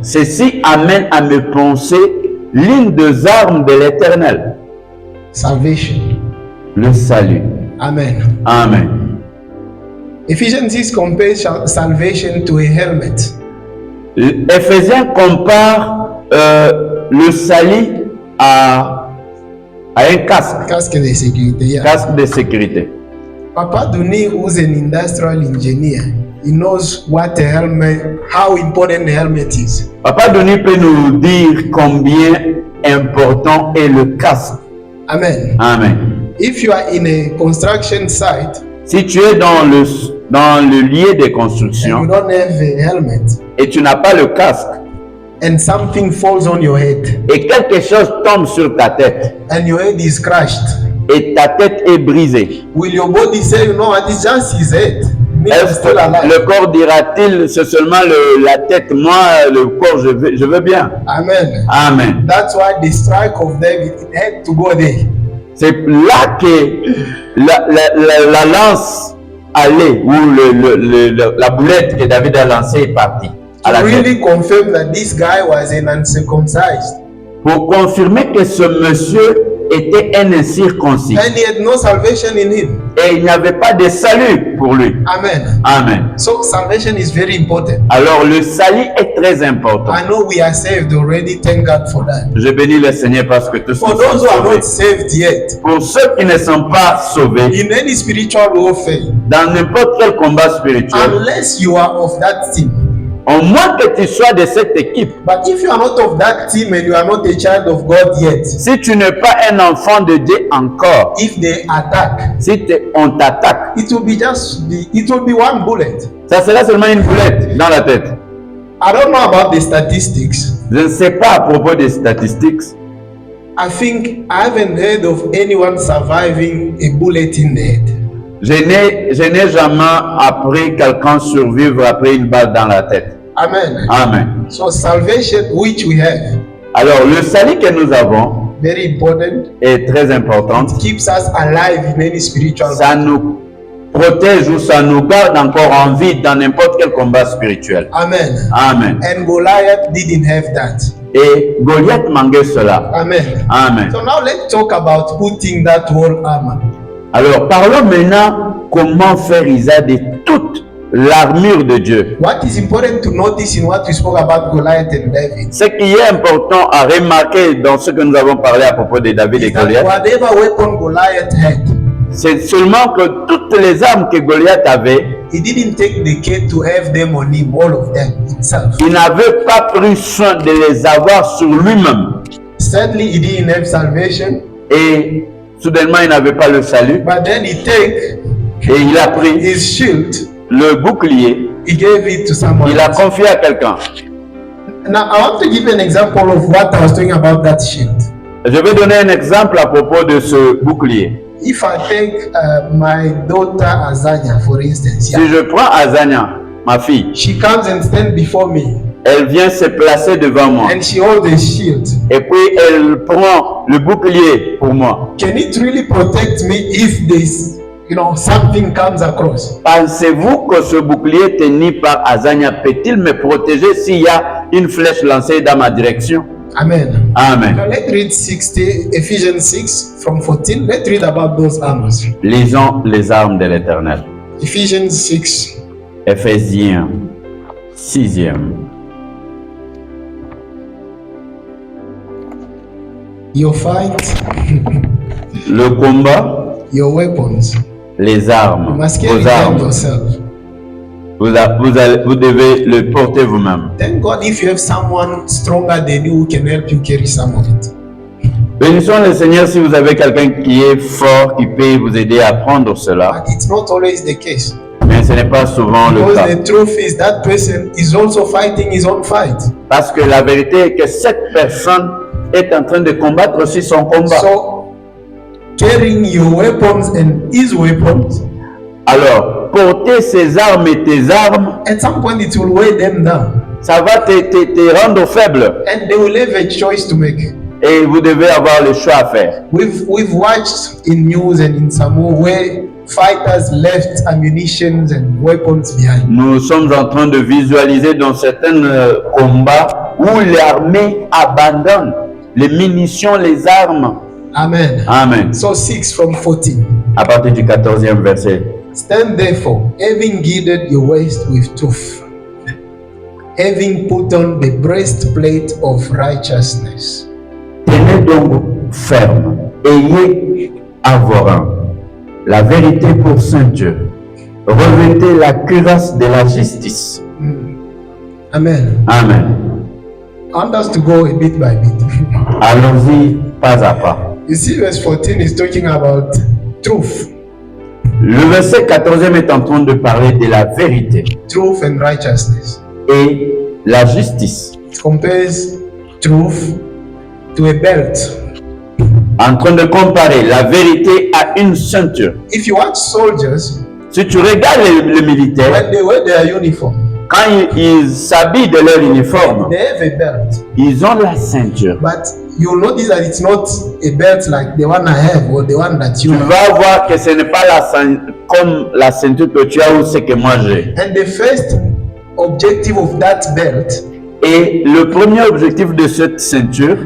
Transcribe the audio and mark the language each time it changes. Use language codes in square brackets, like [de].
[fr] Ceci amène à me penser l'une des armes de l'Éternel, [en] Salvation. [fr] le salut. Amen. Amen. [en] Ephesians 6 compares salvation to a helmet. [fr] Éphésiens compare le salut a un casque, Casque de sécurité. Yeah. casque de sécurité. [en] Papa Duni, who's an industrial engineer, he knows what a helmet, how important the helmet is. [fr] Papa Denis peut nous dire combien important est le casque. Amen. Amen. [en] If you are in a construction site [fr] Si tu es dans le lieu de [en] and you [fr] construction [en] don't have a helmet [fr] et tu n'as pas le casque [en] and something falls on your head [fr] et quelque chose tombe sur ta tête [en] and your head is crushed, [fr] et ta tête est brisée, [en] will your body say, you know what, it's just his head? Me, I'm [fr] est-ce [en] still [fr] que [en] alive. [fr] le corps dira-t-il c'est seulement la tête, moi le corps je veux bien? Amen. Amen. [en] That's why the strike of David, it had to go there. [fr] C'est là que la lance allait, ou la boulette que David a lancée est partie à la [en] To [fr] tête. [en] really confirm that this guy was an uncircumcised [fr] Pour confirmer que ce monsieur était un incirconcis [en] and he had no salvation in him. [fr] et il n'y avait pas de salut pour lui. Amen. Amen. [en] So salvation is very important. [fr] Alors le salut est très important. [en] I know we are saved already. Thank God for that. [fr] Je bénis le Seigneur parce que tous [en] For [fr] sont [en] those who are [fr] sauvés. [en] not saved yet, [fr] Pour ceux qui ne sont pas sauvés, [en] in any spiritual warfare, [fr] dans n'importe quel combat spirituel, [en] unless you are of that team, [fr] au moins que tu sois de cette équipe, [en] but if you are not of that team and you are not a child of God yet, [fr] si tu n'es pas un enfant de Dieu encore, [en] if they attack, [fr] si on t'attaque, [en] it will be one bullet. [fr] ça sera seulement une boulette dans la tête. [en] I don't know about the statistics. [fr] Je ne sais pas à propos des statistiques. [en] I think I haven't heard of anyone surviving a bullet in the head. [fr] Je n'ai jamais appris quelqu'un survivre après une balle dans la tête. Amen. Amen. [en] So salvation, which we have, [fr] Alors, le salut que nous avons [en] very important. [fr] est très important. [en] It keeps us alive in any spiritual. [fr] Ça nous protège ou ça nous garde encore en vie dans n'importe quel combat spirituel. Amen. Amen. [en] And Goliath didn't have that. [fr] Et Goliath manquait cela. Amen. Amen. [en] So now let's talk about putting that whole armor. [fr] Alors, parlons maintenant comment faire usage de toute l'armure de Dieu. [en] What is important to notice in what we spoke about Goliath and David [fr] Ce qui est important à remarquer dans ce que nous avons parlé à propos de David et [en] is that [fr] Goliath, [en] whatever weapon Goliath had, [fr] c'est seulement que toutes les armes que Goliath avait, [en] he didn't take the care to have them on him, all of them himself. [fr] il n'avait pas pris soin de les avoir sur lui-même. [en] Sadly, he didn't have salvation, [fr] Et soudainement, il n'avait pas le salut. [en] but then he take [fr] Et il a pris [en] his shield, [fr] le bouclier, [en] he gave it to someone [fr] il a [en] else. [fr] confié à quelqu'un. [en] Now, I want to give you an example of what I was talking about that shield. [fr] Je vais donner un exemple à propos de ce bouclier. [en] If I take my daughter Azania, for instance, [fr] Si je prends Azania, ma fille, [en] she comes and stands before me [fr] elle vient se placer devant moi. [en] and she holds a shield. [fr] Et puis elle prend le bouclier pour moi. [en] Can it really protect me if this, something comes across? [fr] Pensez-vous que ce bouclier tenu par Azania peut-il me protéger s'il y a une flèche lancée dans ma direction? Amen. Amen. [en] Now let's read Ephesians 6 from 14. Let's read about those armors. [fr] Lisons les armes de l'Éternel. [en] Ephesians 6. [fr] Éphésiens 6e. [en] Your fight, [fr] Le combat, [en] your weapons. [fr] les [en] You [fr] armes, [en] must carry [fr] vos [en] them [fr] armes, [en] yourself. [fr] vous devez le porter vous-même. [en] Thank God if you have someone stronger than you who can help you carry some of it. [fr] Bénissons le Seigneur si vous avez quelqu'un qui est fort, qui peut vous aider à prendre cela. [en] But it's not always the case. [fr] Mais ce n'est pas souvent le [en] Because [fr] cas. [en] the truth is that person is also fighting his own fight. [fr] Parce que la vérité est que cette personne est en train de combattre aussi son combat. [en] So, carrying your weapons and his weapons, [fr] Alors, porter ses armes et tes armes, [en] at some point it will weigh them down. [fr] ça va te rendre faible. [en] And they will have a choice to make. [fr] Et vous devez avoir le choix à faire. [en] We've watched in news and in Samoa where fighters left ammunition and weapons behind. [fr] Nous sommes en train de visualiser dans certains combats où l'armée abandonne les munitions, les armes. Amen. Amen. [en] So 6 from 14. [fr] À partir du 14e verset. [en] Stand therefore, having girded your waist with truth, having put on the breastplate of righteousness. [fr] Tenez donc ferme, ayez à vos reins la vérité pour ceinture. Revêtez la cuirasse de la justice. Amen. Amen. [en] I want us to go a bit by bit. [fr] Allons-y pas à pas. [en] You see, verse 14 is talking about truth, [fr] Le verset 14e est en train de parler de la vérité [en] truth and righteousness. [fr] et la justice. [en] It compares truth to a belt. [fr] En train de comparer la vérité à une ceinture. [en] If you watch soldiers, [fr] Si tu regardes les militaires, [en] when they wear their uniform, [fr] quand ils s'habillent de leur uniforme, [en] they have a belt. [fr] ils ont la ceinture. [en] But you'll notice that it's not a belt like the one I have or the one that you [fr] Tu [en] have. [fr] vas voir que ce n'est pas comme la ceinture que tu as ou ce que moi j'ai. [en] And the first objective of that belt, [fr] Et le premier objectif de cette ceinture,